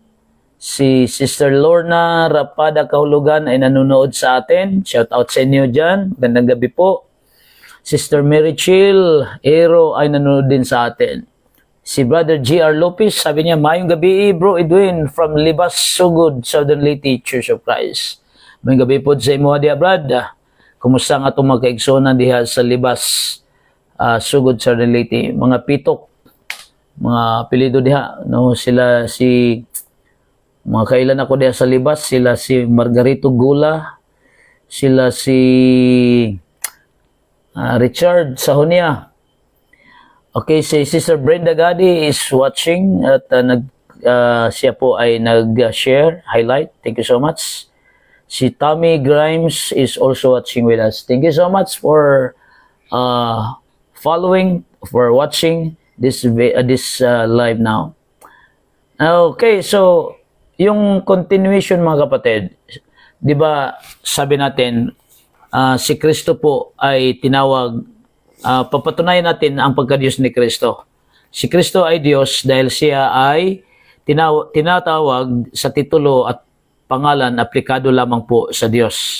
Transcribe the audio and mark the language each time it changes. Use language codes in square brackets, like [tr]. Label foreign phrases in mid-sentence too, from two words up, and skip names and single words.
[tl] Si Sister Lorna Rapada Kahulugan ay nanonood sa atin. [en] Shout out [tl] sa inyo dyan. Magandang gabi po. Sister Mary Chill Ero ay nanonood din sa atin. Si Brother G.R. Lopez, sabi niya, [ceb] mayong gabi [tl] bro Edwin from Libas Sugod, Southern Leyte Church of Christ. [ceb] Mayong gabi po sa imo diha Brad. Kumusta nga itong mga kaigsonan diha sa Libas Sugod, Southern Leyte? Mga pitok, mga apelido diha, no? Sila si mga kailan ako diha sa Libas, sila si Margarito Gula, sila si Richard Sahonia. [tl] Okay, si Sister Brenda Gadi [en] is watching [tl] at siya po ay nag-share, highlight. [en] Thank you so much. Si Tommy Grimes is also watching with us. Thank you so much for following, for watching this live now. Okay, so [tl] yung continuation mga kapatid, di ba sabi natin, si Kristo po ay tinawag, papatunayan natin ang pagka-Diyos ni Kristo. Si Kristo ay Diyos dahil siya ay tinatawag sa titulo at pangalan aplikado lamang po sa Diyos.